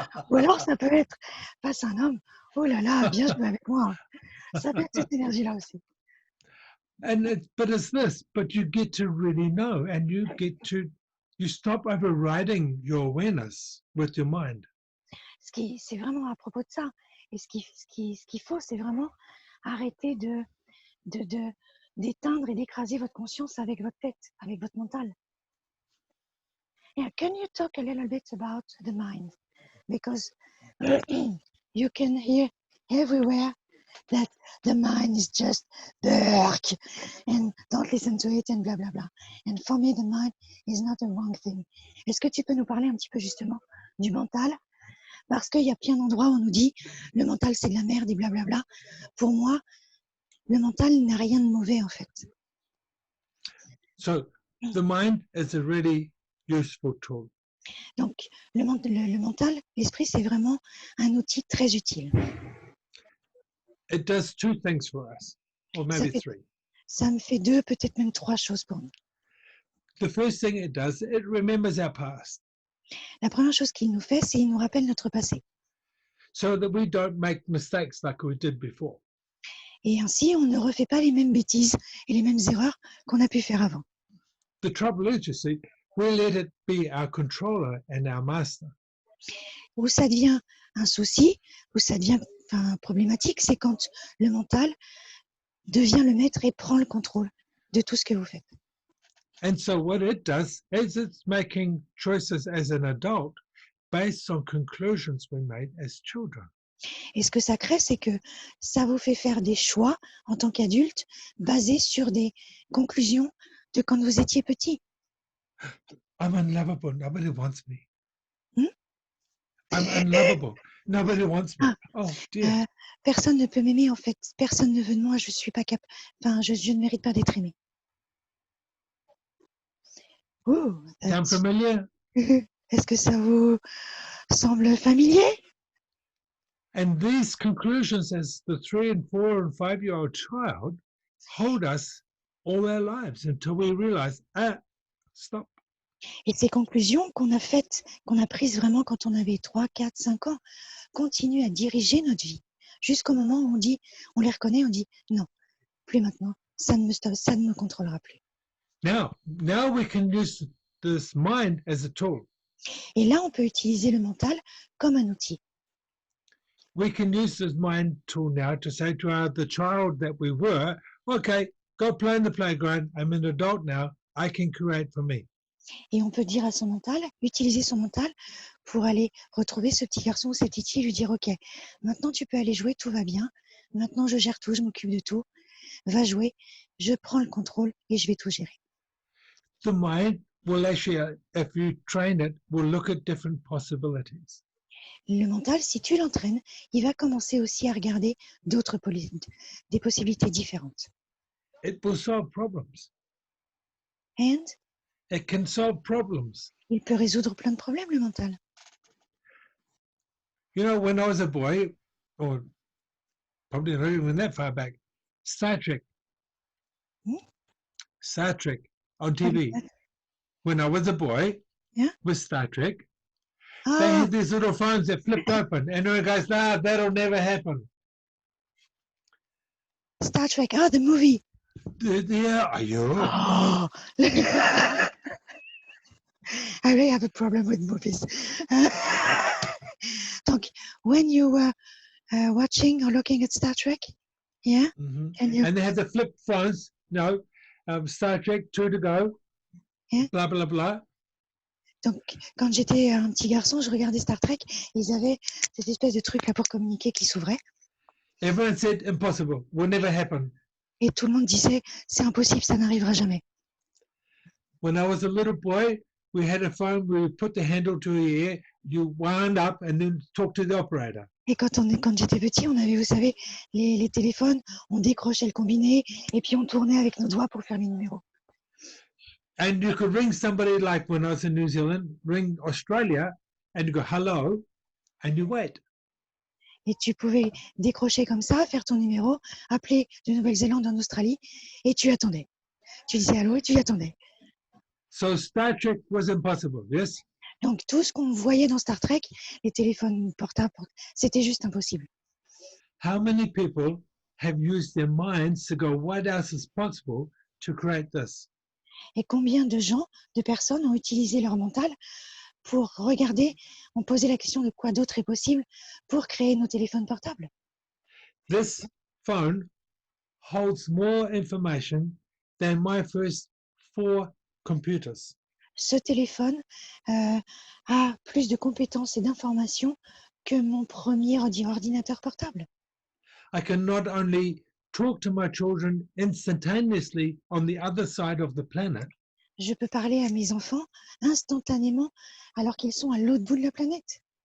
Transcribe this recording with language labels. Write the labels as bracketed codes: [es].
[fr] Ou alors, ça peut être « Passe un homme, oh là là, bien joué avec moi. » Ça peut être cette énergie-là aussi. [en] But it's this, but you get to really know, and you stop overriding your awareness with your mind. [fr] C'est vraiment à propos de ça. Et ce qu'il faut, c'est vraiment arrêter d'éteindre et d'écraser votre conscience avec votre tête, avec votre mental. [en] Yeah, can you talk a little bit about the mind? Because you can hear everywhere that the mind is just dark and don't listen to it and blah blah blah. And for me, the mind is not a wrong thing. [fr] Est-ce que tu peux nous parler un petit peu justement du mental? Parce qu'il y a plein d'endroits où on nous dit le mental c'est de la merde et blablabla. Pour moi, le mental n'a rien de mauvais en fait. [en] So the mind is a really useful tool. [fr] Donc le mental, l'esprit, c'est vraiment un outil très utile. [en] It does two things for us, or maybe three. [fr] Ça me fait 2, peut-être même 3 choses pour nous. [en] The first thing it does, it remembers our past, [fr] La première chose qu'il nous fait, c'est qu'il nous rappelle notre passé. [en] so that we don't make mistakes like we did before. [fr] Et ainsi, on ne refait pas les mêmes bêtises et les mêmes erreurs qu'on a pu faire avant. [en] The trouble is, you see, we let it be our controller and our master. [fr] Où ça devient un souci, où ça devient problématique, c'est quand le mental devient le maître et prend le contrôle de tout ce que vous faites. [en] And so what it does is it's making choices as an adult based on conclusions we made as children. [fr] Et ce que ça crée, c'est que ça vous fait faire des choix en tant qu'adulte basés sur des conclusions de quand vous étiez petit. [en] I'm unlovable. Nobody wants me. Hmm? I'm unlovable. Nobody wants me. Oh dear. [fr] Personne ne peut m'aimer en fait. Personne ne veut de moi. Je suis pas capable. Enfin, je ne mérite pas d'être aimé. Oh, [en] Sound familiar? [fr] Est-ce que ça vous semble familier? [en] And these conclusions, as the 3 and 4 and 5-year-old child, hold us all our lives until we realize, stop. [fr] Et ces conclusions qu'on a faites, qu'on a prises vraiment quand on avait 3, 4, 5 ans, continuent à diriger notre vie. Jusqu'au moment où on les reconnaît, on dit non, plus maintenant, ça ne me contrôlera plus. [en] Now we can use this mind as a tool. [fr] Et là, on peut utiliser le mental comme un outil. [en] We can use this mind tool now to say to the child that we were, okay, go play in the playground. I'm an adult now. I can create for me. [fr] Et on peut dire à son mental, utiliser son mental pour aller retrouver ce petit garçon ou cette petite fille, lui dire, ok, maintenant tu peux aller jouer, tout va bien. Maintenant je gère tout, je m'occupe de tout. Va jouer, je prends le contrôle et je vais tout gérer. [en] The mind will actually, if you train it, will look at different possibilities. [fr] Le mental, si tu l'entraînes, il va commencer aussi à regarder des possibilités différentes. [en] It will solve problems. And it can solve problems. [fr] il peut résoudre plein de problèmes, le mental. [en] You know, when I was a boy, or probably not even that far back, Star Trek. Hmm? Star Trek on What is TV. that? When I was a boy, Yeah. with Star Trek, they Ah, had these little phones that flipped open, and it goes, "Nah, that'll never happen." Star Trek. Ah, the movie. Yeah, are you? Oh. I really have a problem with movies. Donc, when you were watching or looking at Star Trek, yeah, Mhm. can you? And they had the flip phones. No, Star Trek, 2 to go. Yeah. Blah blah blah. [fr] Donc, quand j'étais un petit garçon, je regardais Star Trek. Ils avaient cette espèce de truc là pour communiquer qui s'ouvrait. [en] Everyone said impossible, will never happen. [fr] Et tout le monde disait, c'est impossible, ça n'arrivera jamais. [en] When I was a little boy, we had a phone where we put the handle to the ear, you wound up, and then talk to the operator. [fr] Et quand j'étais petit, on avait, vous savez, les téléphones, on décrochait le combiné et puis on tournait avec nos doigts pour faire les numéros. [en] And you could ring somebody, like when I was in New Zealand, ring Australia, and you go hello, and you wait. [fr] Et tu pouvais décrocher comme ça, faire ton numéro, appeler de Nouvelle-Zélande en Australie et tu attendais. Tu disais allô et tu attendais. [en] So Star Trek was impossible, yes? [fr] Donc tout ce qu'on voyait dans Star Trek, les téléphones portables, c'était juste impossible. [en] How many people have used their minds to go, what else is possible to create this? [fr] Et combien de gens, de personnes ont utilisé leur mental pour regarder, ont posé la question de quoi d'autre est possible pour créer nos téléphones portables. [en] This phone holds more information than my first 4 computers. [fr] Ce téléphone a plus de compétences et d'informations que mon premier ordinateur portable. [en] I can not only talk to my children instantaneously on the other side of the planet, [fr] Je peux parler à mes enfants instantanément alors qu'ils sont à l'autre bout de la planète.